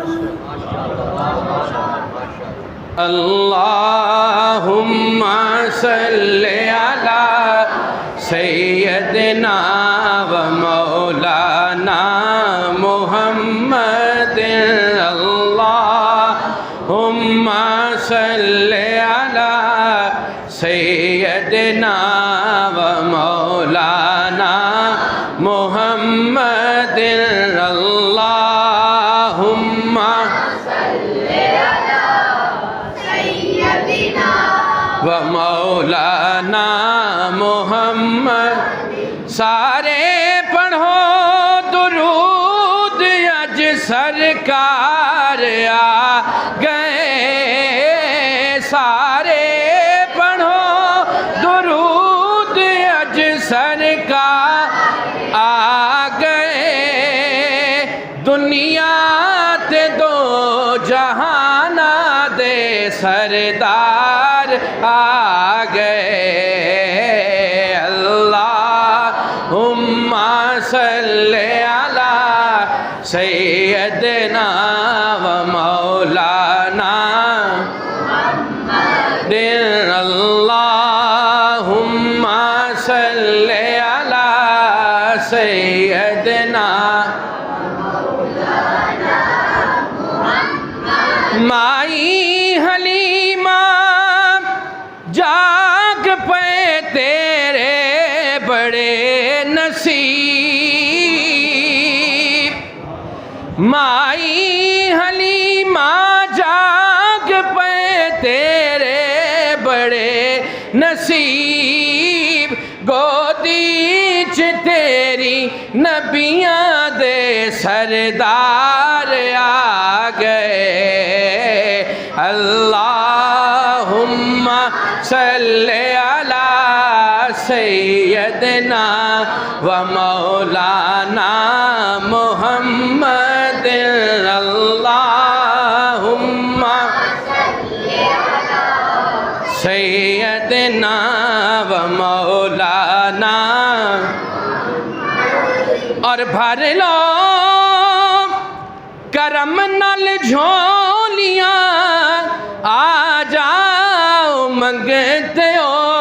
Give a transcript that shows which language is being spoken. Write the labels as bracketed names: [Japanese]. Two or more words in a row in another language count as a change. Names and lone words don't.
[Arabic] اللہم صل علی سیدنا و مولانا محمد اللہم صل علی سیدنا و مولانا محمد اللہم و مولانا محمد [Punjabi] سارے پڑھو درود اج سرکار آ گئے سارے پڑھو درود اج سرکار آ گئے دنیا تے دو جہانا دے سردار آ گئے [Arabic] اللہم صل علی سیدنا و مولانا اللہم صل علی [Punjabi] سیدنا مائی حلیمہ جاگ پہ تیرے بڑے نصیب مائی حلیمہ جاگ پہ تیرے بڑے نصیب گودی چ تیری نبیاں دے سردار آ گئے [Arabic] اللہم صلی علی سیدنا و مولانا محمد اللہم سیدنا و مولانا [Punjabi] اور بھر لو کرم نال جھولیاں آ جاؤ منگتے ہو